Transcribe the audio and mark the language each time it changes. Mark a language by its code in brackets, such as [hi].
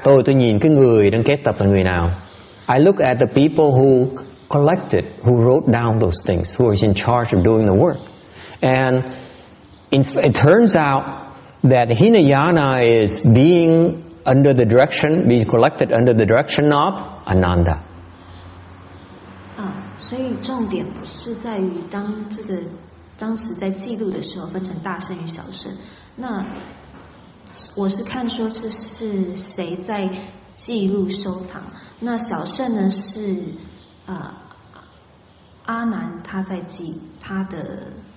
[vi] Tôi nhìn cái người đang kết tập là người nào. [en] I look at the people who collected, who wrote down those things, who was in charge of doing the work. And it turns out that Hinayana is being collected under the direction of Ananda. [zh] 所以重点是在于当时在记录的时候分成大圣与小圣。那我是看说是谁在记录收藏。那小圣呢是阿难他在记他的